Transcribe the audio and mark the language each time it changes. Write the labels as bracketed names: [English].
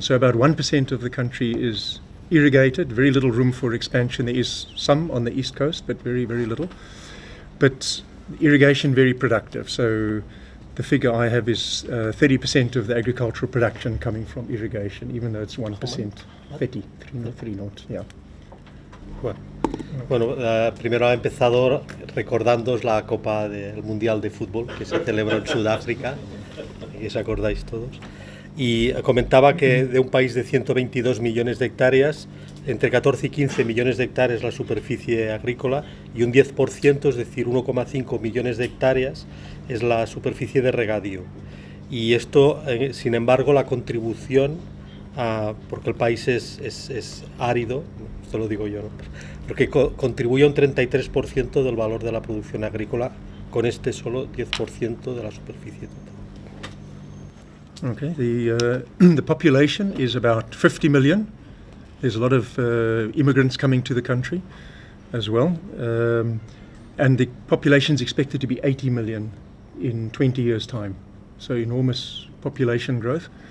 [English] So about 1% of the country is irrigated, very little room for expansion. There is some on the east coast, but very, very little. But irrigation very productive. So the figure I have is 30% of the agricultural production coming from irrigation, even though it's 1%. 3 knots, yeah. [Spanish] Bueno, primero ha empezado recordándoos la Copa del Mundial de Fútbol que se celebró en Sudáfrica, que os acordáis todos. Y comentaba que de un país de 122 millones de hectáreas, entre 14 y 15 millones de hectáreas la superficie agrícola y un 10%, es decir, 1,5 millones de hectáreas, es la superficie de regadío. Y esto, sin embargo, la contribución, porque el país es árido, esto lo digo yo, ¿no? Porque contribuye un 33% del valor de la producción agrícola con este solo 10% de la superficie total. [English] Okay, the population is about 50 million. There's a lot of immigrants coming to the country as well. And the population is expected to be 80 million in 20 years' time. So enormous population growth.